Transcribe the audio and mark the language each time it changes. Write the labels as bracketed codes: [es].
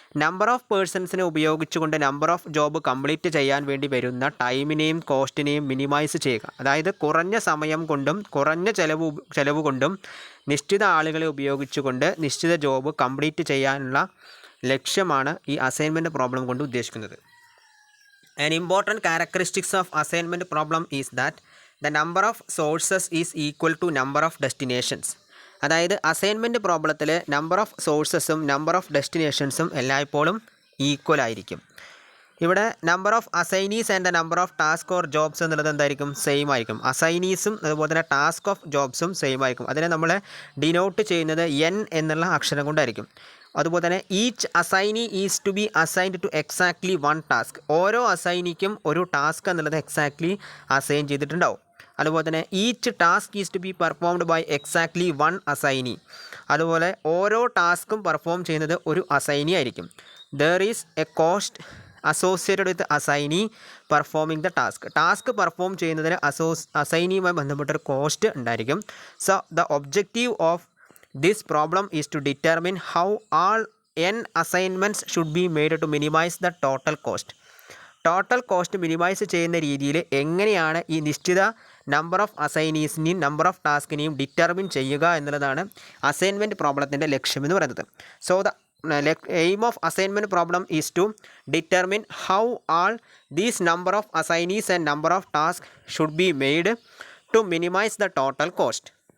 [ml] Number of പേഴ്സൺസിനെ ഉപയോഗിച്ചുകൊണ്ട് number of job complete ചെയ്യാൻ വേണ്ടി വരുന്ന ടൈമിനെയും കോസ്റ്റിനെയും മിനിമൈസ് ചെയ്യുക. അതായത് കുറഞ്ഞ സമയം കൊണ്ടും കുറഞ്ഞ ചിലവ് കൊണ്ടും നിശ്ചിത ആളുകളെ ഉപയോഗിച്ചുകൊണ്ട് നിശ്ചിത ജോബ് കംപ്ലീറ്റ് ചെയ്യാനുള്ള ലക്ഷ്യമാണ് ഈ അസൈൻമെൻറ്റ് പ്രോബ്ലം കൊണ്ട് ഉദ്ദേശിക്കുന്നത്. [en] An important characteristics of assignment problem is that the number of sources is equal to number of destinations. [ml] അതായത് assignment പ്രോബ്ലത്തിൽ number of സോഴ്സസും number of ഡെസ്റ്റിനേഷൻസും എല്ലായ്പ്പോഴും ഈക്വൽ ആയിരിക്കും. ഇവിടെ [en] number of assignees and the number of task or jobs [ml] എന്നുള്ളത് എന്തായിരിക്കും? [en] same [ml] ആയിരിക്കും. അസൈനീസും അതുപോലെ തന്നെ task of ജോബ്സും same ആയിരിക്കും. അതിനെ നമ്മൾ ഡിനോട്ട് ചെയ്യുന്നത് n എന്നുള്ള അക്ഷരം കൊണ്ടായിരിക്കും. അതുപോലെ തന്നെ [en] Each assignee is to be assigned to exactly one task. [ml] ഓരോ അസൈനിക്കും ഒരു ടാസ്ക് എന്നുള്ളത് എക്സാക്ട്ലി അസൈൻ ചെയ്തിട്ടുണ്ടാവും. അതുപോലെ തന്നെ [en] Each task is to be performed by exactly one assignee. [ml] അതുപോലെ ഓരോ ടാസ്കും പെർഫോം ചെയ്യുന്നത് ഒരു അസൈനി ആയിരിക്കും. [en] there is a cost associated with assignee performing the task perform [ml] ചെയ്യുന്നതിന് അസൈനിയുമായി ബന്ധപ്പെട്ടൊരു കോസ്റ്റ് ഉണ്ടായിരിക്കും. [en] So the objective of this problem is to determine how all n assignments should be made to minimize the total cost. [ml] Total cost minimise ചെയ്യുന്ന രീതിയിൽ എങ്ങനെയാണ് ഈ നിശ്ചിത number of അസൈനീസിനെയും number of ടാസ്കിനെയും determine ചെയ്യുക എന്നുള്ളതാണ് assignment പ്രോബ്ലത്തിൻ്റെ ലക്ഷ്യമെന്ന് പറയുന്നത്. [en] So the aim of assignment problem is to determine how all these number of assignees and number of task should be made to minimize the total cost.